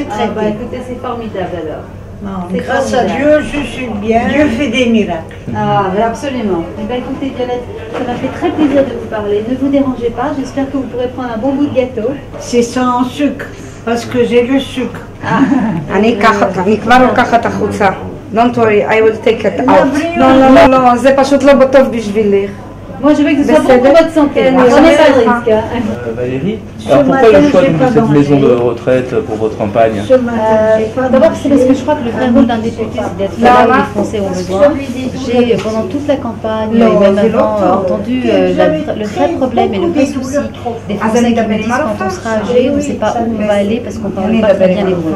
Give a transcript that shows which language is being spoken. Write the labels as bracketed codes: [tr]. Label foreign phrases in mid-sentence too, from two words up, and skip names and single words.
[fr] Ah, bah traitée. écoutez, c'est formidable alors. Non, c'est grâce à formidable. Dieu, je suis bien. Dieu fait des miracles. Ah, mais absolument. Eh bien, écoutez, Violette, ça m'a fait très plaisir de vous parler. Ne vous dérangez pas, j'espère que vous pourrez prendre un bon bout de gâteau. C'est sans sucre, parce que j'ai le sucre. [he] אני כבר לוקחת החוצה. [en] Don't worry, I will take it out. [he] לא, זה פשוט לא בטוב בשבילך. [fr] Moi, je veux que ce soit bon pour votre santé. Oui, Prenez pas de oui. risque. Hein. Valérie, Ce alors pourquoi matin, le choix j'ai donc, pas de cette mangé. maison de retraite pour votre campagne? Ce matin, j'ai pas D'abord, c'est parce que mangé. je crois que le vrai rôle d'un député, c'est d'être là où les Français ont besoin. J'ai, pendant toute la campagne, et même avant, entendu le vrai problème et le vrai souci des Français qui me disent quand on sera âgé, on ne sait pas où on va aller parce qu'on ne parle pas très bien l'hébreu.